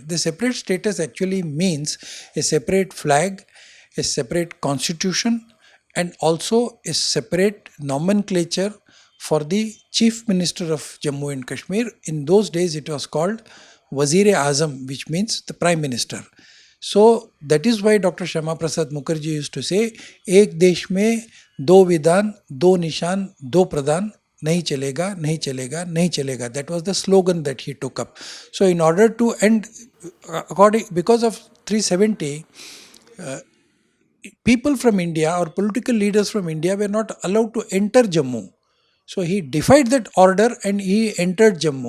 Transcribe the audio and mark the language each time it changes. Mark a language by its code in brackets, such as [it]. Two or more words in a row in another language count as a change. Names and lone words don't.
[en] The separate status actually means a separate flag, a separate constitution, and also a separate nomenclature for the Chief Minister of Jammu and Kashmir. In those days it was called Wazir-e-Azam, which means the Prime Minister. So that is why Dr. Shyama Prasad Mukherjee used to say, [hi] एक देश में दो विधान, दो निशान, दो प्रधान, नहीं चलेगा, नहीं चलेगा, नहीं चलेगा. [en] That was the slogan that he took up. So in order to end, because of 370, people from India or political leaders from India were not allowed to enter Jammu. So he defied that order and he entered Jammu.